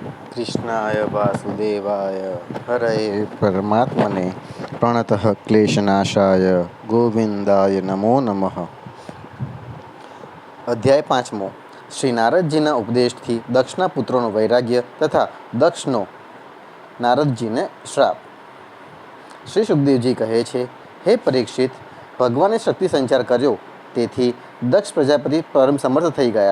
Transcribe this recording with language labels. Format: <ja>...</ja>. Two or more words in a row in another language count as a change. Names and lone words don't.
<sa>कृष्णाय वासुदेवाय हरये परमात्मने प्रणतः क्लेशनाशाय गोविंदाय नमो नमः।</sa> <gu>અધ્યાય 5 શ્રી નારદજીના ઉપદેશથી દક્ષના પુત્રોનું વૈરાગ્ય તથા દક્ષનો નારદજીને શ્રાપ। શ્રી સુખદેવજી કહે છે, હે પરીક્ષિત, ભગવાને શક્તિ સંચાર કર્યો તેથી દક્ષ પ્રજાપતિ પરમ સમર્થ થઈ ગયા।</gu>